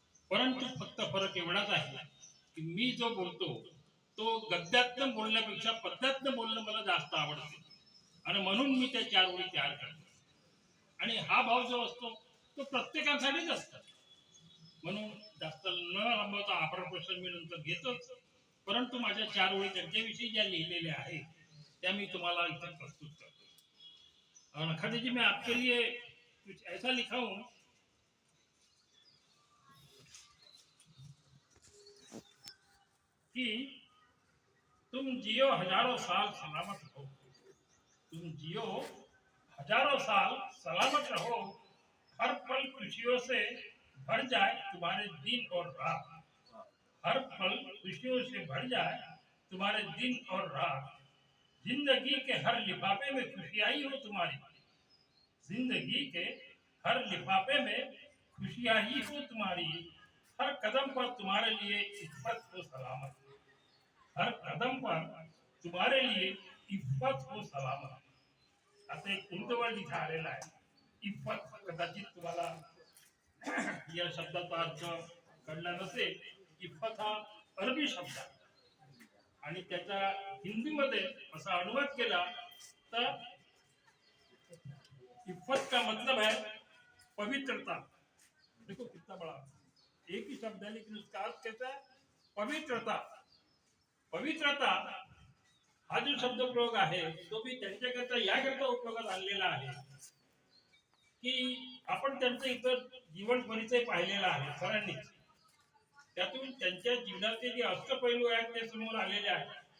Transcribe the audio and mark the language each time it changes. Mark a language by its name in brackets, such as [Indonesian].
[Marathi] परंतु फक्त फरक एवढाच आहे की मी जो बोलतो तो गद्यातनं बोलण्यापेक्षा पद्यातनं बोलणं मला जास्त आवडते आणि म्हणून मी त्या चार ओळी तयार करतो. आणि हा भाव जो असतो तो प्रत्येकासाठीच असतो. म्हणून जास्त न लांबवता आभार प्रश्न मी नंतर घेतोच, परंतु माझ्या चार ओळी त्यांच्याविषयी ज्या लिहिलेल्या आहेत त्या मी तुम्हाला इथे प्रस्तुत करतो. [Hindi] नखाते जी मैं आपके लिए कुछ ऐसा लिखा हूं कि तुम जियो हजारों साल सलामत रहो, तुम जियो हजारों साल सलामत रहो, हर पल खुशियों से भर जाए तुम्हारे दिन और रात, हर पल खुशियों से भर जाए तुम्हारे दिन और रात, जिंदगी के हर लिफाफे में खुशियाँ ही हो तुम्हारी, जिंदगी के हर लिफाफे में खुशियाँ ही हो तुम्हारी, हर कदम पर तुम्हारे लिए इज्जत हो सलामत, हर कदम पर तुम्हारे लिए इज्जत हो सलामत. [Marathi] आता एक उर्दूवर लिखा आलेला आहे. इफ्फत कदाचित तुम्हाला या शब्दाचा अर्थ कळला नसेल. इफ्फत हा अरबी शब्द आणि त्याचा हिंदीमध्ये असा अनुवाद केला तर [Hindi] इफ्फत का मतलब है पवित्रता. देखो कितना बड़ा एक ही शब्द है लेकिन उसका अर्थ कैसा है? पवित्रता. [Marathi] पवित्रता हा जो शब्द प्रयोग आहे तो मी त्यांच्याकरता याकरता उपयोगात आणलेला आहे की आपण त्यांचं इतर जीवन परिचय पाहिलेला आहे सरांनीच. त्यातून त्यांच्या जीवनाचे जे अष्टपैलू आहेत ते समोर आलेले आहेत.